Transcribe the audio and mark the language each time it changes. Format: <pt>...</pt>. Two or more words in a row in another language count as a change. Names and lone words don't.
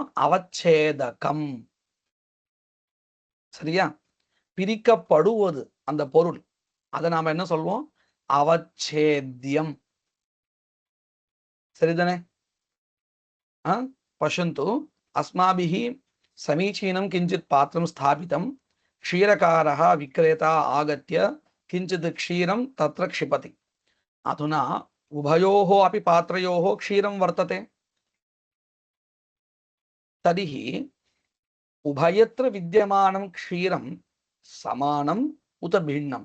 <ta>அவச்சேதகம். சரியா? பிரிக்கப்படுவது அந்த பொருள், அதை நாம என்ன சொல்வோம்? அவச்சேத்யம். சரிதானே?</ta> <sa>पश्यन्तु अस्माभिः समीचीनं किञ्चित् पात्रं स्थापितम् क्षीरकारः विक्रेता आगत्य किञ्चित् क्षीरं तत्र क्षिपति. अधुना उभयोः अपि पात्रयोः क्षीरं वर्तते. तर्हि उभयत्र विद्यमानं क्षीरं समानम् उत भिन्नं?</sa>